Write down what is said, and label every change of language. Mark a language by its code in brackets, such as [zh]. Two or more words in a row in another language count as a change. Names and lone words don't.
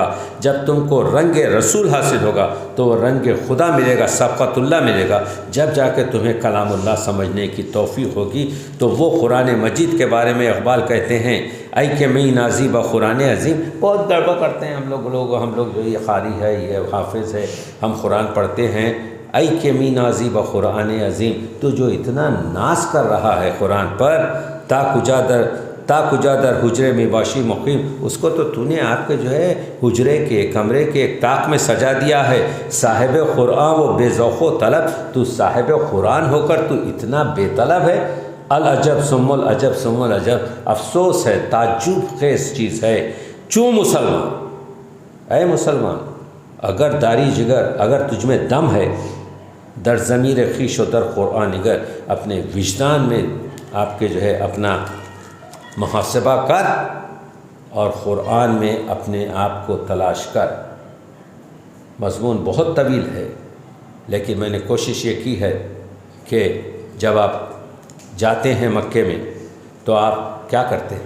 [ur] جب تم کو رنگ رسول حاصل ہوگا تو وہ رنگ خدا ملے گا، سبقت اللہ ملے گا۔ جب جا کے تمہیں کلام اللہ سمجھنے کی توفیق ہوگی۔ تو وہ قرآن مجید کے بارے میں اقبال کہتے ہیں [fa] اے کہ میں نازی با قرآن عظیم، [ur] بہت گڑبڑ کرتے ہیں ہم لوگ جو یہ قاری ہے، یہ حافظ ہے، ہم قرآن پڑھتے ہیں۔ [fa] اے کہ می نازی با قرآن عظیم، [ur] تو جو اتنا ناز کر رہا ہے قرآن پر، [fa] تا کجا در حجرے میں باشی مقیم، [ur] اس کو تو نے آپ کے جو ہے حجرے کے کمرے کے ایک طاق میں سجا دیا ہے۔ [fa] صاحب قرآن وہ بے ذوق و طلب، [ur] تو صاحب قرآن ہو کر تو اتنا بے طلب ہے۔ [ar] العجب ثم العجب ثم العجب، [ur] افسوس ہے، تعجب خیز چیز ہے۔ [fa] چوں مسلمان، اے مسلمان، اگر داری جگر، [ur] اگر تجھ میں دم ہے، [fa] در ضمیر خویش و در قرآن نگر، [ur] اپنے وجدان میں آپ کے جو ہے اپنا محاسبہ کر اور قرآن میں اپنے آپ کو تلاش کر۔ مضمون بہت طویل ہے، لیکن میں نے کوشش یہ کی ہے کہ جب آپ جاتے ہیں مکے میں تو آپ کیا کرتے ہیں؟